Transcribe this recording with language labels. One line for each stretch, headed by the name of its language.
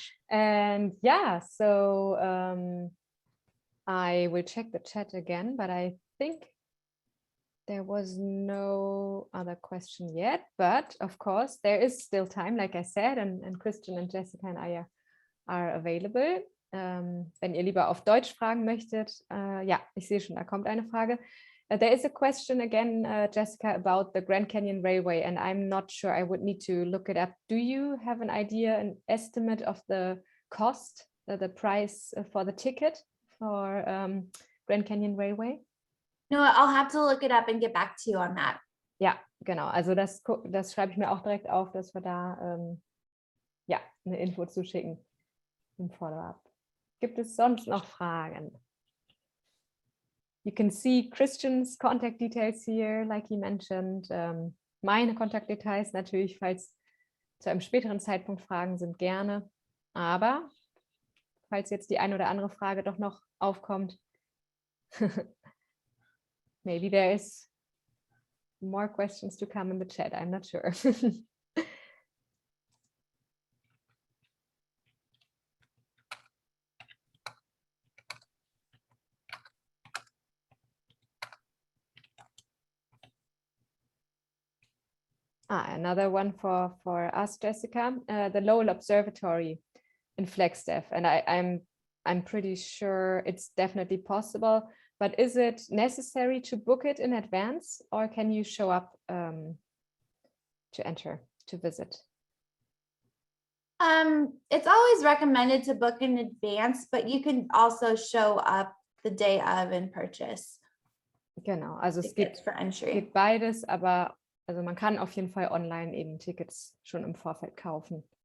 English: And yeah, so I will check the chat again, but I think there was no other question yet. But of course, there is still time, like I said, and Christian and Jessica and I are available.
German: Wenn ihr lieber auf Deutsch fragen möchtet, ja, ich sehe schon, da kommt eine Frage.
English: There is a question again, Jessica, about the Grand Canyon Railway, and I'm not sure, I would need to look it up. Do you have an idea, an estimate of the cost, the price for the ticket for Grand Canyon Railway? No, I'll have to look it up and get back to you on that.
German: Ja, genau. Also das schreibe ich mir auch direkt auf, dass wir da ja, eine Info zuschicken im Follow-up. Gibt es sonst noch Fragen?
English: You can see Christian's contact details here, like he mentioned.
German: Meine Kontaktdetails natürlich, falls zu einem späteren Zeitpunkt Fragen sind, gerne. Aber falls jetzt die eine oder andere Frage doch noch aufkommt,
English: maybe there is more questions to come in the chat. I'm not sure. Another one for us, Jessica, the Lowell Observatory in Flagstaff, and I'm pretty sure it's definitely possible. But is it necessary to book it in advance, or can you show up to enter to visit? It's always recommended to book in advance, but you can also show up the day of and purchase.
German: Genau, also es geht beides, aber also man kann auf jeden Fall online eben Tickets schon im Vorfeld kaufen.